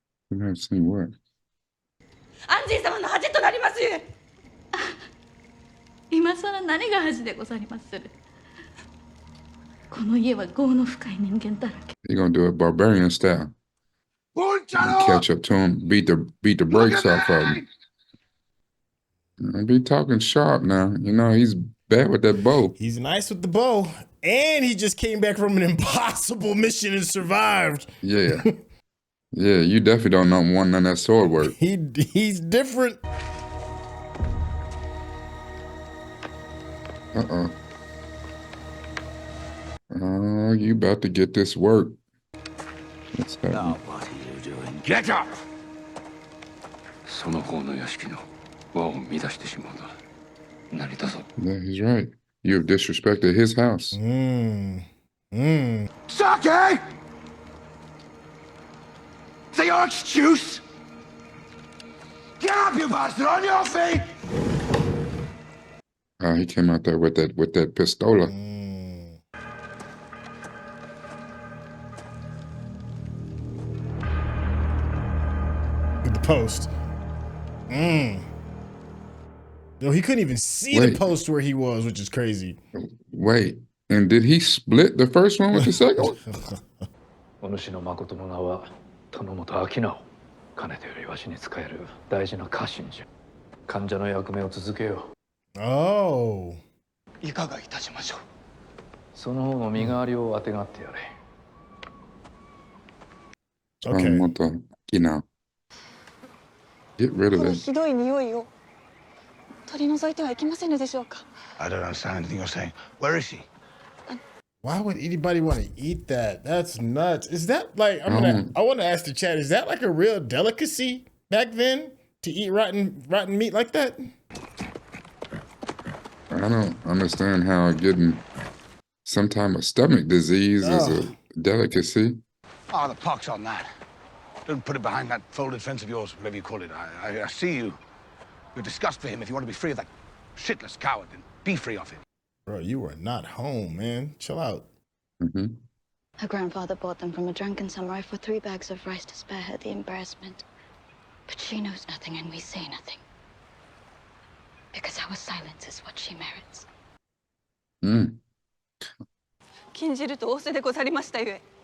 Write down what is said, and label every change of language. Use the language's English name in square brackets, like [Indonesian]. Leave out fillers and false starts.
[English] You haven't seen what? [Japanese] 安仁様の恥となりますゆえ。今さら何が恥でござりまする。この家は業の深い人間だらけ。 [English] He gonna do it barbarian style. Catch up to him, beat the brakes off of him. Be talking sharp now. You know, he's bad with that bow. He's nice with the bow. And he just came back from an impossible mission and survived. Yeah. Yeah, you definitely don't know one none of that sword work. He's different. Uh-oh. Oh, you about to get this work. What's happening? Now, what are you doing? Get up! [Japanese] その方の屋敷の輪を乱してしまうな。何だぞ。 [English] Yeah, he's right. You have disrespected his house. Sake! Is that your excuse? Get up, you bastard! On your feet! He came out there with that pistola. With the post. Yo, he couldn't even see the post where he was, which is crazy. Wait, and did he split the first one with the second one? [Japanese] お主の誠の名は殿本明直。かねてよりわしに仕える大事な家臣じゃ。患者の役目を続けよう。 [English] Oh. [Japanese] いかがいたしましょう。その方の身代わりをあてがってやれ。 [English] Okay. You know. Get rid of that. [Japanese] ひどい匂いを取り除いてはいけませんでしょうか。 [English] I don't understand anything you're saying. Where is she? Why would anybody want to eat that? That's nuts. Is that like I want to ask the chat, is that like a real delicacy back then to eat rotten meat like that? I don't understand how getting some type of stomach disease is a delicacy. Oh, the pox on that. Don't put it behind that folded fence of yours, whatever you call it. I see you. You're disgust for him. If you want to be free of that shitless coward, then be free of him. Bro, you are not home, man. Chill out. Her grandfather bought them from a drunken samurai for 3 bags of rice to spare her the embarrassment. But she knows nothing and we say nothing. Because our silence is what she merits. [Japanese] 禁じると仰せでござりましたゆえ。